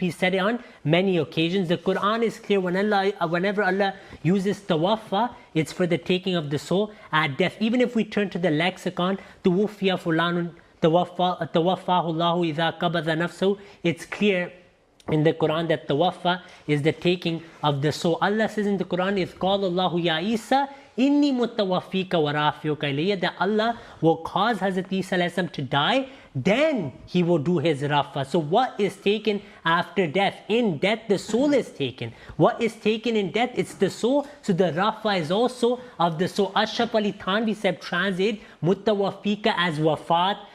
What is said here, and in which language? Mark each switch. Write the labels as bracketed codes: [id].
[en] He said it on many occasions. The Quran is clear. Whenever Allah uses tawaffa, it's for the taking of the soul at death. Even if we turn to the lexicon, [ar] tuwuffiya fulanun tawaffahu Allahu idha qabadha nafsahu, [en] it's clear in the Quran that tawaffa is the taking of the soul. Allah says in the Quran, [ar] إِذْ قَالَ اللَّهُ يَا إِيسَى إِنِّي مُتَوَفِّيكَ وَرَافِعُكَ إِلَيَّ. [en] That Allah will cause Hazrat Isa alayhi salam to die, then he will do his rafa. So what is taken after death? In death, the soul is taken. What is taken in death? It's the soul. So the rafa is also of the soul. Ashraf Ali Thanvi said, translate mutawaffika as wafat.